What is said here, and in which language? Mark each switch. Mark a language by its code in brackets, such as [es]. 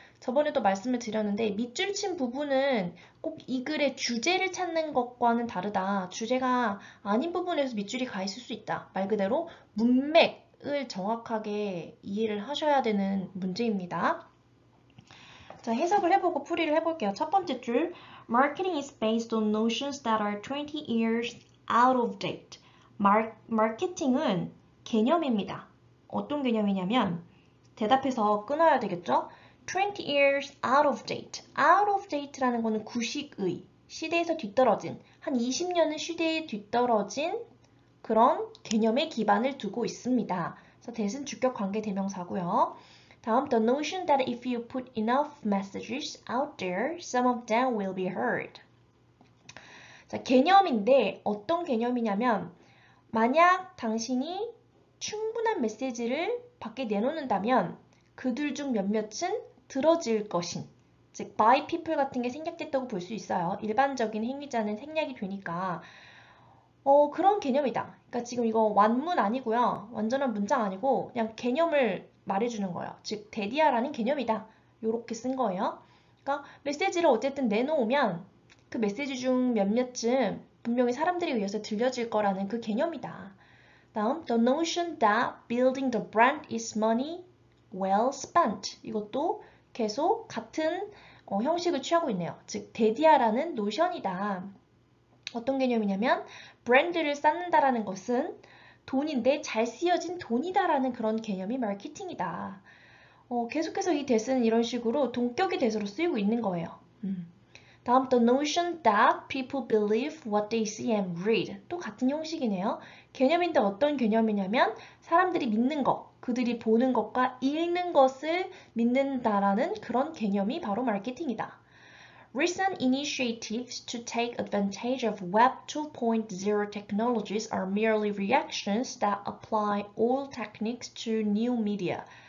[ko] 저번에도 말씀을 드렸는데 밑줄 친 부분은 꼭 이 글의 주제를 찾는 것과는 다르다. 주제가 아닌 부분에서 밑줄이 가 있을 수 있다. 말 그대로 문맥을 정확하게 이해를 하셔야 되는 문제입니다. 자, 해석을 해보고 풀이를 해볼게요. 첫 번째 줄, [en] Marketing is based on notions that are 20 years out of date. [ko] 마케팅은 개념입니다. 어떤 개념이냐면 대답해서 끊어야 되겠죠? [en] 20 years out of date. [ko] out of date라는 거는 구식의, 시대에서 뒤떨어진, 한 20년은 시대에 뒤떨어진 그런 개념의 기반을 두고 있습니다. 그래서 that은 주격 관계 대명사고요. [en] 다음, the notion that if you put enough messages out there, some of them will be heard. [ko] 자, 개념인데 어떤 개념이냐면 만약 당신이 충분한 메시지를 밖에 내놓는다면 그들 중 몇몇은 들어질 것인, 즉 by people 같은 게 생략됐다고 볼 수 있어요. 일반적인 행위자는 생략이 되니까 그런 개념이다. 그러니까 지금 이거 완문 아니고요. 완전한 문장 아니고 그냥 개념을 말해주는 거예요. 즉 데디아라는 개념이다. 요렇게 쓴 거예요. 그러니까 메시지를 어쨌든 내놓으면 그 메시지 중 몇몇쯤 분명히 사람들에 의해서 들려질 거라는 그 개념이다. [en] 다음, the notion that building the brand is money well spent. [ko] 이것도 계속 같은 형식을 취하고 있네요. 즉 데디아라는 노션이다. 어떤 개념이냐면 브랜드를 쌓는다라는 것은 돈인데 잘 쓰여진 돈이다라는 그런 개념이 마케팅이다. 계속해서 이 대스는 이런 식으로 동격의 대서로 쓰이고 있는 거예요. [en] 다음, the notion that people believe what they see and read. [ko] 또 같은 형식이네요. 개념인데 어떤 개념이냐면 사람들이 믿는 것, 그들이 보는 것과 읽는 것을 믿는다라는 그런 개념이 바로 마케팅이다. [en] Recent initiatives to take advantage of Web 2.0 technologies are merely reactions that apply old techniques to new media.